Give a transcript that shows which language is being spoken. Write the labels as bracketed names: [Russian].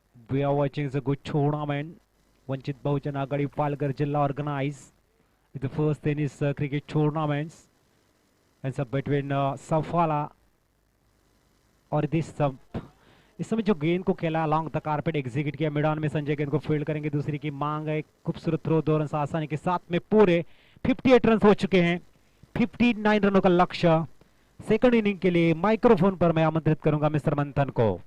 [English] We are watching a good tournament. Vanchit Bahujan Agadi Palghar Jilla organized with the first tennis cricket tournaments. And so between [Hindi] Safala और इस समय जो गेंद को खेला long the carpet execute किया, मिडान में संजय गेंद को फील्ड करेंगे. दूसरी की मांग है. खूबसूरत थ्रो 2 रन आसानी के साथ में पूरे 58 रन हो चुके हैं. 59 रनों का लक्ष्य. सेकंड इनिंग के लिए माइक्रोफोन पर मैं आमंत्रित करूंगा मिस्टर मंथन को.